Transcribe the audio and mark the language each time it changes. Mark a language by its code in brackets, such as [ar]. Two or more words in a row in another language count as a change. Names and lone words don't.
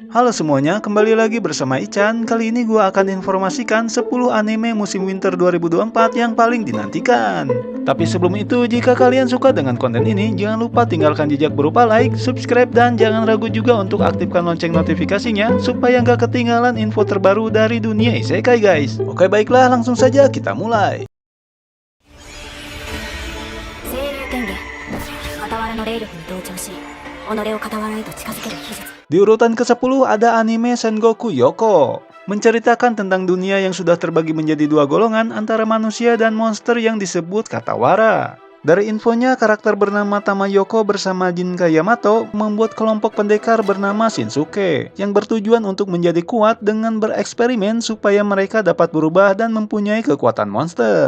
[id] Halo semuanya, kembali lagi bersama Ican. Kali ini gue akan informasikan 10 anime musim winter 2024 yang paling dinantikan. Tapi sebelum itu, jika kalian suka dengan konten ini, jangan lupa tinggalkan jejak berupa like, subscribe, dan jangan ragu juga untuk aktifkan lonceng notifikasinya supaya nggak ketinggalan info terbaru dari dunia isekai guys. Oke baiklah, langsung saja kita mulai. [ja] 精霊天元傍らの霊力に同調し己を傍らへと近づける秘術 [id] Di urutan ke-10 ada anime Sengoku Yoko, menceritakan tentang dunia yang sudah terbagi menjadi dua golongan antara manusia dan monster yang disebut Katawara. Dari infonya, karakter bernama Tamayoko bersama Jinka Yamato membuat kelompok pendekar bernama Shinsuke yang bertujuan untuk menjadi kuat dengan bereksperimen supaya mereka dapat berubah dan mempunyai kekuatan monster.